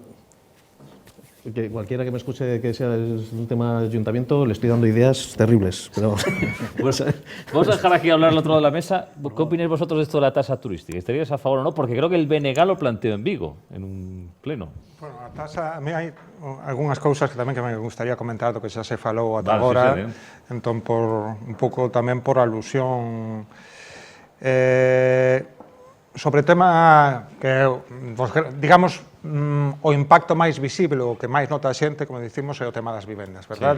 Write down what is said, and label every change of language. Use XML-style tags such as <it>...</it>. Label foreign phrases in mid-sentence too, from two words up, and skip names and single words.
<es>Que cualquiera que me escuche que sea un tema de ayuntamiento, le estoy dando ideas terribles. Pero... Pues, vamos a dejar aquí hablar al otro lado de la mesa. ¿Qué opináis vosotros de esto de la tasa turística? ¿Estaríais a favor o no? Porque creo que el BNG lo planteó en Vigo, en un pleno.</es> <gl>Bueno, a tasa, a mí hai algunhas cousas que tamén que me gustaría comentar do que xa se falou ata agora, entón por un pouco tamén por alusión sobre o tema que digamos o impacto máis visible, o que máis nota a xente, como dicimos, é o tema das vivendas, verdade?</gl>